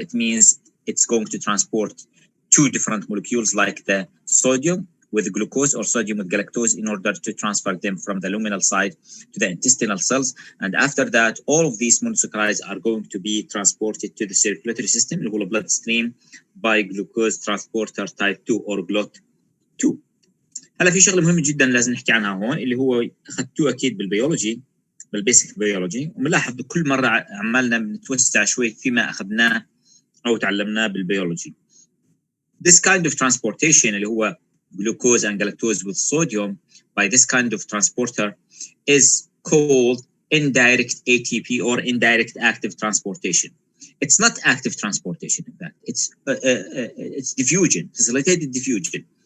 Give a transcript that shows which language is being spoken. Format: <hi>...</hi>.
<en>It means it's going to transport two different molecules like the sodium with glucose or sodium with galactose in order to transfer them from the luminal side to the intestinal cells. And after that, all of these monosaccharides are going to be transported to the circulatory system, the whole bloodstream, by glucose transporter type 2 or GLUT2.</en> <ar>هلا في شغله مهمه جدا لازم نحكي عنها هون، اللي هو اخذتوه اكيد بالبيولوجي، بالبيسك بيولوجي، وبنلاحظ كل مره عمالنا بنتوسع شوي فيما اخذناه او تعلمناه بالبيولوجي.</ar> <en>This kind of transportation</en> <ar>اللي هو</ar> <en>glucose and galactose with sodium by this kind of transporter is called indirect ATP or indirect active transportation. It's not active transportation, in fact. It's diffusion, facilitated diffusion.</en>